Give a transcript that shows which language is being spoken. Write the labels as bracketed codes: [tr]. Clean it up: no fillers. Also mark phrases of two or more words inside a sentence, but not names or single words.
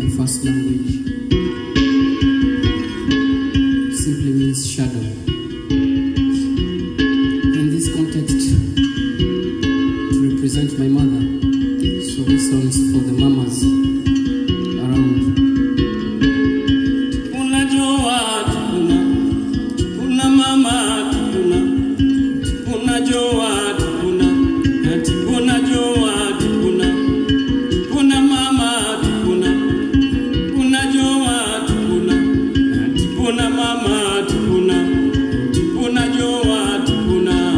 [en] first language simply means shadow. In this context, to represent my mother, so this song is for the mamas around. [sw] Unajua tukuna, tukuna mama tukuna, unajua tukuna, unajua tukuna, tukuna mama tukuna, unajua tukuna, tukuna mama tukuna, unajua tukuna.